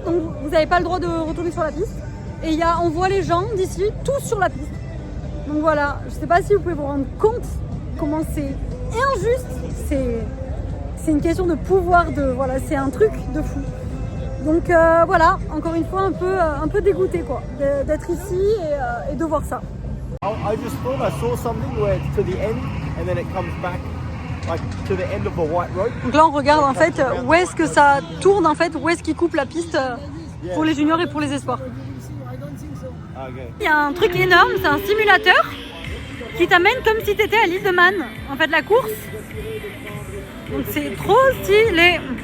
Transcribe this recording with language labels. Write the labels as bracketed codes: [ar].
[fr] Donc vous n'avez pas le droit de retourner sur la piste. Et on voit les gens d'ici tous sur la piste. Donc voilà, je sais pas si vous pouvez vous rendre compte comment c'est injuste. C'est une question de pouvoir, voilà, c'est un truc de fou. Donc voilà, encore une fois un peu dégoûté quoi, d'être ici et de voir ça. [en] I just thought I saw something where it's to the end and then it comes back like to the end of the white road. [fr] Donc là on regarde en fait où est-ce que ça tourne en fait, où est-ce qu'il coupe la piste pour les juniors et pour les espoirs. [en] Okay. [fr] Il y a un truc énorme, c'est un simulateur qui t'amène comme si tu étais à l'île de Man, en fait la course. Donc c'est trop stylé.